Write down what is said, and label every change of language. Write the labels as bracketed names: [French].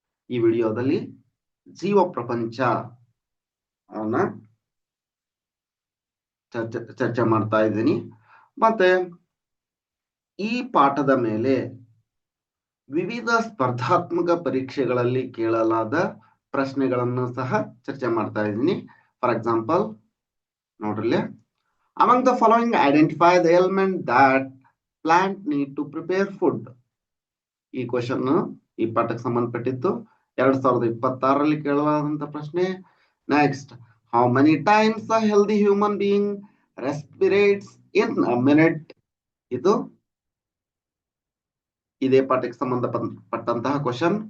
[Kannada] ಈ ವಿಡಿಯೋದಲ್ಲಿ ಜೀವ ಪ್ರಪಂಚ ಅವನ್ನ ಚರ್ಚೆ ಮಾಡ್ತಾ ಇದ್ದೀನಿ. ಮತ್ತೆ ಈ ಪಾಠದ ಮೇಲೆ ವಿವಿಧ ಸ್ಪರ್ಧಾತ್ಮಕ ಪರೀಕ್ಷೆಗಳಲ್ಲಿ ಕೇಳಲಾದ ಪ್ರಶ್ನೆಗಳನ್ನು ಸಹ ಚರ್ಚೆ ಮಾಡ್ತಾ ಇದ್ದೀನಿ. [English] for example [Kannada] ನೋಡ್ರಿ, [English] among the following identify the element that plant need to prepare food. [Kannada] ಈ ಕ್ವಶನ್ ಈ ಪಾಠಕ್ಕೆ ಸಂಬಂಧಪಟ್ಟಿದ್ದು 2026ರಲ್ಲಿ ಕೇಳಲಾದಂತ ಪ್ರಶ್ನೆ. [English] Next, how many times a healthy human being respirates in a minute. [Kannada] ಇದು ಇದೇ ಪಾಠಕ್ಕೆ ಸಂಬಂಧಪಟ್ಟಂತಹ ಕ್ವಶನ್.